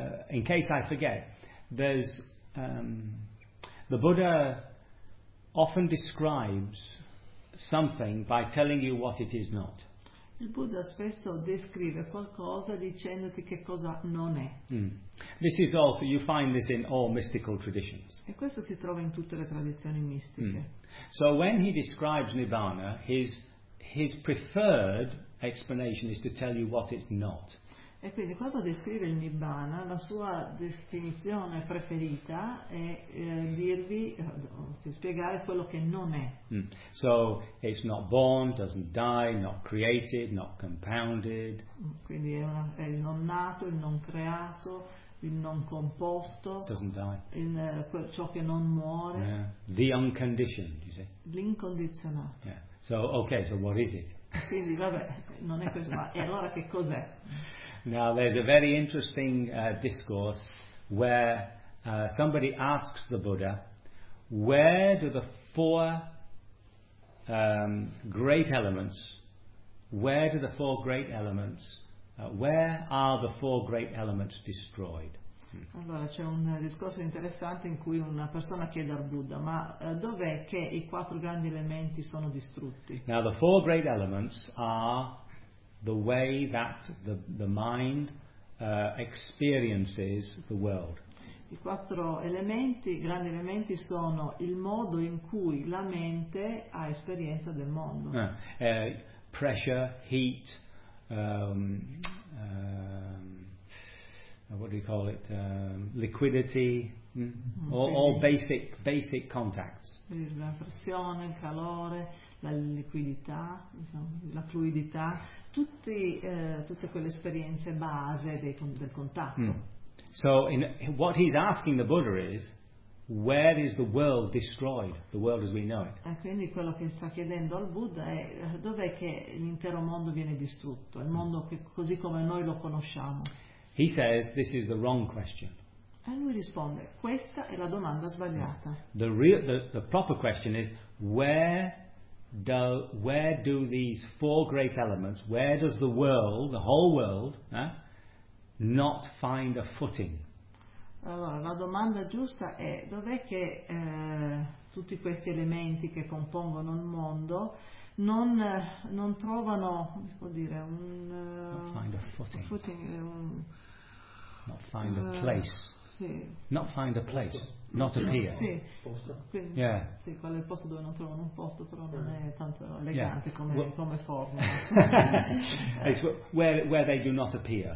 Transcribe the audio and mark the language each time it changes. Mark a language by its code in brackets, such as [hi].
[en] In case I forget, there's the Buddha often describes something by telling you what it is not. [it] Il Buddha spesso descrive qualcosa dicendoti che cosa non è. [en] This is also, you find this in all mystical traditions. [it] E questo si trova in tutte le tradizioni mistiche. [en] So when he describes Nibbana, his preferred explanation is to tell you what it's not. [it] E quindi quando descrive il Nibbana, la sua definizione preferita è dirvi, spiegare quello che non è. [en] So it's not born, doesn't die, not created, not compounded. [it] Quindi è il non nato, il non creato, il non composto. [en] Doesn't die. [it] Ciò che non muore. [en] Yeah. The unconditioned, you say. [it] L'incondizionato. [en] Yeah. So okay, so what is it? [it] Quindi vabbè, non è questo, ma e allora che cos'è? [en] Now there's a very interesting discourse where somebody asks the Buddha, where do the four great elements, where do the four great elements, where are the four great elements destroyed? [it] Allora c'è un discorso interessante in cui una persona chiede al Buddha, ma dov'è che i quattro grandi elementi sono distrutti? [en] Now the four great elements are the way that the mind experiences the world. [it] I quattro elementi, grandi elementi, sono il modo in cui la mente ha esperienza del mondo. [en] Pressure, heat, what do you call it? Liquidity, all basic contacts. [it] La pressione, il calore, la liquidità, insomma, la fluidità, tutte quelle esperienze base del contatto. [en] So what he's asking the Buddha is, where is the world destroyed, the world as we know it? [it] E quindi quello che sta chiedendo al Buddha è, dov'è che l'intero mondo viene distrutto, il mondo che, così come noi lo conosciamo? [en] He says this is the wrong question. [it] E lui risponde: questa è la domanda sbagliata. [en] The real, the proper question is where do these four great elements, where does the world, the whole world, not find a footing? [it] Allora, la domanda giusta è: dov'è che tutti questi elementi che compongono il mondo non trovano, come dire, un [en] find a footing. Not find a place. [it] Sì. [en] Not find a place, not appear. [it] Sì. Quindi, [en] yeah. [it] Sì, qual è il posto dove non trovano un posto, però non è tanto elegante come forma. [en] It's where they do not appear.